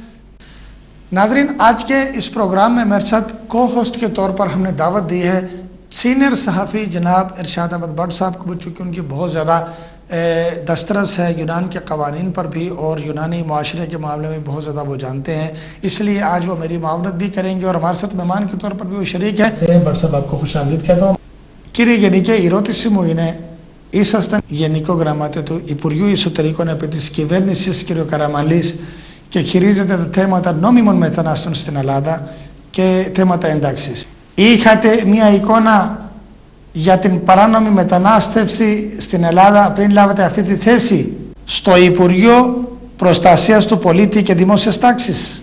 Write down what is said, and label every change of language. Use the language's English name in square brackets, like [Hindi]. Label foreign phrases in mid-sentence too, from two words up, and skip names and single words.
[Urdu] ناظرین، آج کے اس پروگرام میں میرے ساتھ کو ہوسٹ کے طور پر ہم نے دعوت دی ہے سینیئر صحافی جناب ارشاد احمد بھٹ صاحب کو، چونکہ ان کی بہت زیادہ دسترس ہے یونان کے قوانین پر بھی اور یونانی معاشرے کے معاملے میں بہت زیادہ وہ جانتے ہیں، اس لیے آج وہ میری معاونت بھی کریں گے اور ہمارے ساتھ مہمان کے طور پر بھی وہ شریک ہے. بھٹ صاحب آپ کو خوش آمدید کہتا ہوں. Kirigenice irotissimo [Greek] είναι ήσασταν γενικό γραμματέα του Υπουργείου Εσωτερικών επί της κυβέρνησης κ. Καραμανλής και χειρίζεται τα θέματα νόμιμων μετανάστων στην Ελλάδα και θέματα ένταξης. Είχατε μια εικόνα για την παράνομη μετανάστευση στην Ελλάδα πριν λάβετε αυτή τη θέση στο Υπουργείο Προστασίας του Πολίτη και Δημόσιας Τάξης?